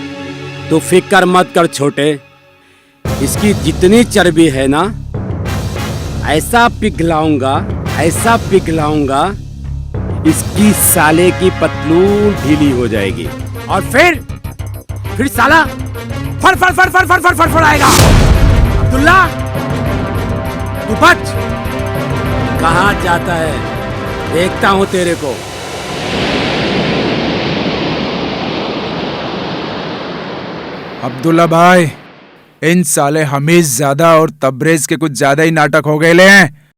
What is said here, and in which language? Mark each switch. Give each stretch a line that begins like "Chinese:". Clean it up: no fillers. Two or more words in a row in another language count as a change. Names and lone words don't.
Hindi: तू फिक्र मत कर छोटे, इसकी जितनी चर्बी है ना ऐसा पिघलाऊंगा, ऐसा पिघलाऊंगा इसकी साले की पतलून ढीली हो जाएगी और फिर साला फर फर फर फर फर फर फर फड़ाएगा। अब्दुल्ला तू बच। कहाँ जाता है देखता हूँ तेरे को। अब्दुल्ला भाई, इन साले हमीद ज्यादा और तबरेज के कुछ ज्यादा ही नाटक हो गए ले हैं।